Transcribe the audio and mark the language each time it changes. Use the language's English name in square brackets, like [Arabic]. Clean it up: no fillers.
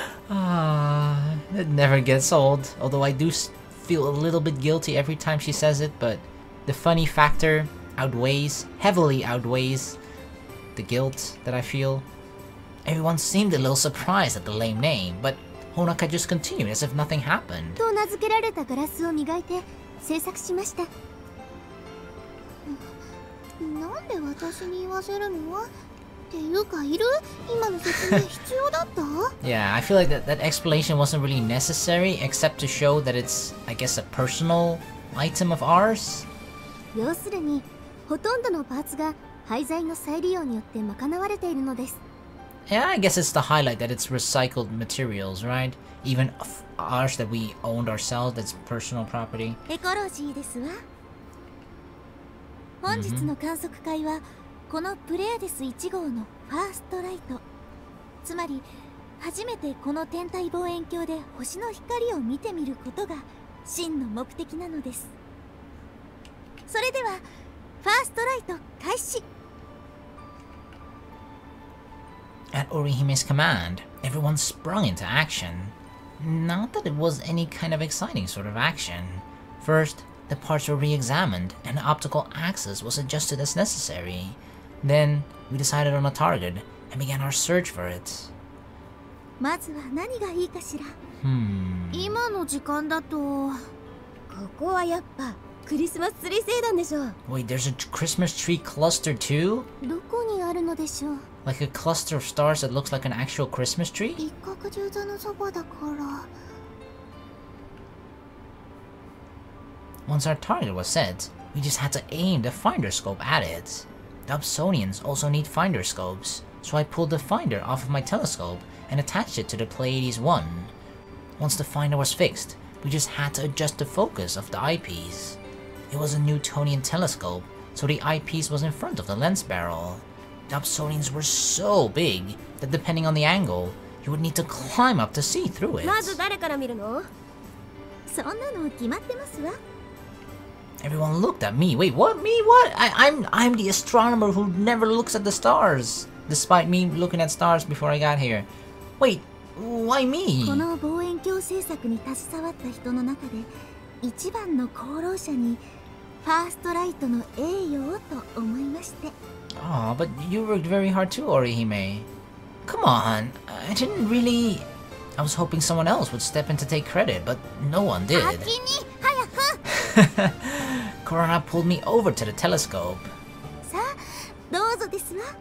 [English] It never gets old, although I do feel a little bit guilty every time she says it, but the funny factor heavily outweighs the guilt that I feel. Everyone seemed a little surprised at the lame name, but Honaka just continued as if nothing happened. [Japanese] と名付けられたガラスを磨いて制作しました。なんで私に言わせるの？っていうかいる？今の説明必要だった？ [English] Yeah, I feel like that explanation wasn't really necessary, except to show that it's, I guess, a personal item of ours. [Japanese] 要するに、ほとんどのパーツが廃材の再利用によって賄われているのです。 [English] Yeah, I guess it's to highlight that it's recycled materials, right? Even ours that we owned ourselves, that's personal property. [Japanese] エコロジーですわ。本日の観測会は、このプレアデス1号のファーストライト。つまり、初めてこの天体望遠鏡で星の光を見てみることが真の目的なのです。それでは、ファーストライト開始。 [English] At Orihime's command, everyone sprung into action. Not that it was any kind of exciting sort of action. First, the parts were re-examined and the optical axis was adjusted as necessary. Then, we decided on a target and began our search for it. [Japanese] まずは何がいいかしら。今の時間だと、ここはやっぱクリスマスツリー星団でしょ。 [English] Wait, there's a Christmas tree cluster too? [Japanese] どこにあるのでしょう。 [English] Like a cluster of stars that looks like an actual Christmas tree? [Japanese] 一角十座のそばだから。 [English] Once our target was set, we just had to aim the finder scope at it. The Upsonians also need finder scopes, so I pulled the finder off of my telescope and attached it to the Pleiades 1. Once the finder was fixed, we just had to adjust the focus of the eyepiece. It was a Newtonian telescope, so the eyepiece was in front of the lens barrel. The Upsonians were so big that depending on the angle, you would need to climb up to see through it. [Japanese] まず誰から見るの？そんなの決まってますわ。 [English] Everyone looked at me. Wait, what? Me? What? I'm the astronomer who never looks at the stars, despite me looking at stars before I got here. Wait, why me? [Japanese] この望遠鏡制作に携わった人の中で一番の功労者にファーストライトの栄誉をと思いまして。 [English] Oh, but you worked very hard too, Orihime. Come on, I didn't really... I was hoping someone else would step in to take credit, but no one did. [Japanese] 先に早く。 [English] Corona pulled me over to the telescope. [Japanese] さあ、どうぞですわ。